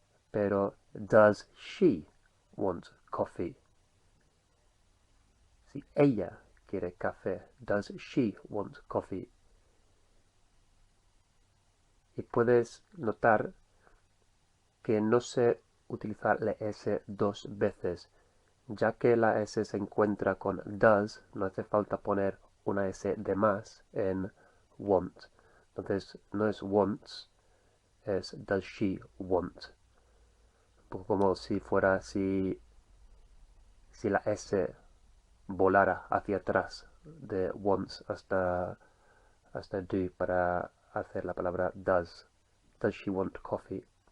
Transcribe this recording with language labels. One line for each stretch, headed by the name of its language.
English: Pero does she want coffee?
Spanish: Si ella quiere café,
English: does she want coffee?
Spanish: Y puedes notar que no se utiliza la S dos veces. Ya que la S se encuentra con does, no hace falta poner una S de más en want. Entonces no es wants, es
English: does she want.
Spanish: Un poco como si fuera si la S volara hacia atrás de wants hasta do para hacer la palabra does.
English: Does she want coffee?